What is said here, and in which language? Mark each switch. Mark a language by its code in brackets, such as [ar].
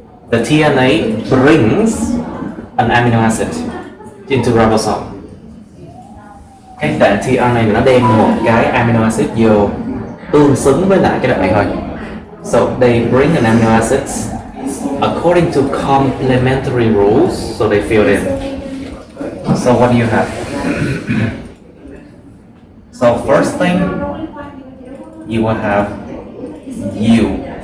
[en] The tRNA brings an amino acid into ribosome. [vi] Cái đoạn tRNA này nó đem một cái amino acid vô tương xứng với lại cái đoạn này thôi. [en] So they bring an amino acids according to complementary rules, so they fill in. So what do you have? So first thing, you will have U.